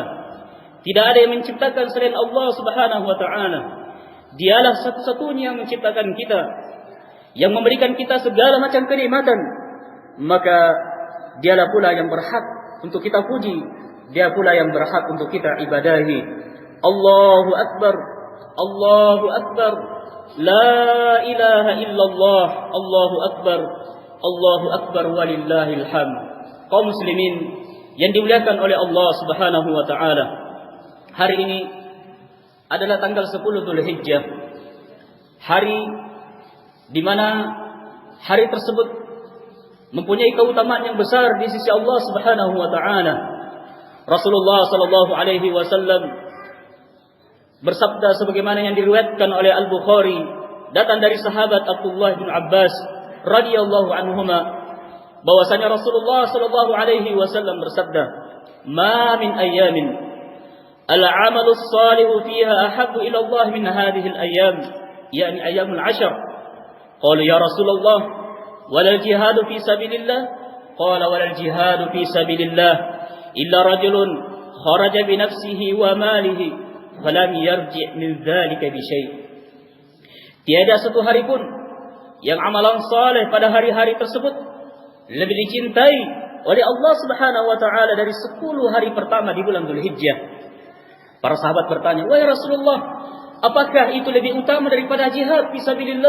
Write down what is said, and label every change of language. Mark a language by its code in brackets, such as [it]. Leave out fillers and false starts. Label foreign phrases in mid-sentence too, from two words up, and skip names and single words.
[id] Tidak ada yang menciptakan selain Allah [ar] سبحانه وتعالى. [id] Dialah satu-satunya yang menciptakan kita, yang memberikan kita segala macam kenikmatan. Maka dialah pula yang berhak untuk kita puji, dia pula yang berhak untuk kita ibadahi. [ar] الله أكبر، الله أكبر، لا إله إلا الله، الله أكبر، الله أكبر ولله الحمد. [id] Kaum muslimin yang dimuliakan oleh Allah [ar] سبحانه وتعالى, [id] hari ini adalah tanggal 10 Dzulhijjah. Hari di mana hari tersebut mempunyai keutamaan yang besar di sisi Allah [ar] سبحانه وتعالى. [id] Rasulullah [ar] صلى الله عليه وسلم [id] bersabda sebagaimana yang diriwayatkan oleh Al-Bukhari, datang dari sahabat Abdullah bin Abbas [ar] رضي الله عنهما, [id] bahwasanya Rasulullah [ar] صلى الله عليه وسلم [id] bersabda, [ar] "ما من أيام العمل الصالح فيها أحب إلى الله من هذه الأيام، يعني أيام العشر." قالوا يا رسول الله، ولا الجهاد في سبيل الله? قال ولا الجهاد في سبيل الله إلا رجل خرج بنفسه وماله فلم يرجع من ذلك بشيء'. [id] Tiada satu hari pun yang amalan saleh pada hari-hari tersebut lebih dicintai oleh Allah [ar] سبحانه وتعالى [id] dari 10 hari pertama di bulan Dzulhijjah. Para sahabat bertanya, "Wahai Rasulullah, apakah itu lebih utama daripada [ar] جهاد في سبيل الله?"